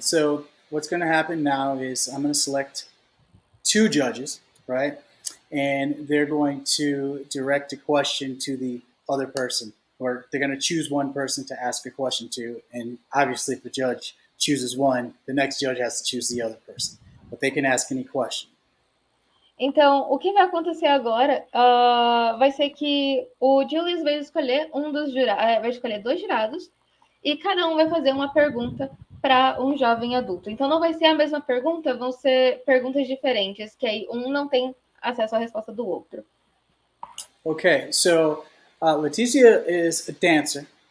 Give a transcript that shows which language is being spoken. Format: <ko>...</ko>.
<en>So what's going to happen now is I'm going to select 2 judges, right? And they're going to direct a question to the other person, or they're going to choose one person to ask a question to. And obviously, if the judge chooses one, the next judge has to choose the other person. But they can ask any question.</en> <pt>Então, o que vai acontecer agora vai ser que o Julius vai escolher vai escolher 2 jurados e cada um vai fazer uma pergunta para um jovem adulto. Então, não vai ser a mesma pergunta, vão ser perguntas diferentes, que aí um não tem acesso à resposta do outro.</pt> <en>Okay, so Leticia is a dancer.</en>